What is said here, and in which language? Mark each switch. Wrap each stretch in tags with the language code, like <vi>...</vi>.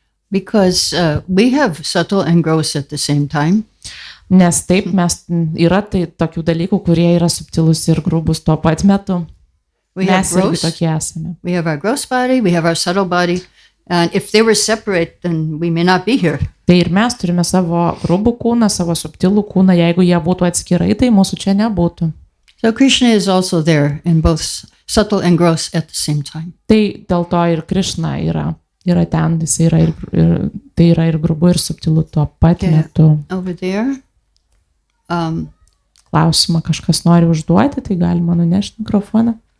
<en>Because we have subtle and gross at the same time.</en> <lt>Nes taip, yra tai tokių dalykų, kurie yra subtilus ir grubus tuo pat metu. Mes irgi tokie esame.</lt> <en>We have our gross body, we have our subtle body, and if they were separate, then we may not be here.</en> <lt>Tai ir mes turime savo grubų kūną, savo subtilų kūną, jeigu jie būtų atskirai, tai mūsų čia nebūtų.</lt> <en>So Krishna is also there in both subtle and gross at the same time.</en> <lt>Tai dėl to ir Krišna yra ten, jis tai yra ir grubu, ir subtilu tuo pat metu.</lt> <en>Over there.</en> <lt>Klausimą kažkas nori užduoti, tai galima nunešti mikrofoną.</lt>